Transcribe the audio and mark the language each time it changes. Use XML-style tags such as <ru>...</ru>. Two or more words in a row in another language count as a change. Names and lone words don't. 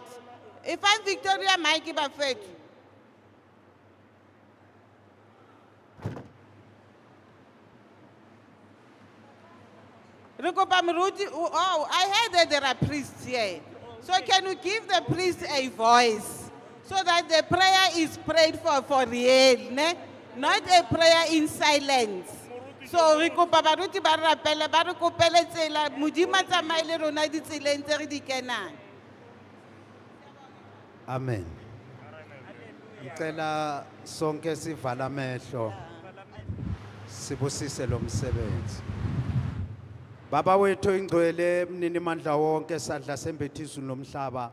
<en>If I'm Victoria, Mikey Buffett. Oh, I heard that there are priests here. So can we give the priest a voice so that the prayer is prayed for real, ne? Not a prayer in silence.</en> <st>So re kopa baruti ba rapele ba re kopele tsela modimo tsamaile le rona di tseleng tse re di kenang. Amen.</st> <zu>Ngicela sonke sivala amehlo sibusise lo msebenzi. Baba wethu ingcwele mnini mandla wonke sadla sembethiso nomhlaba.</zu>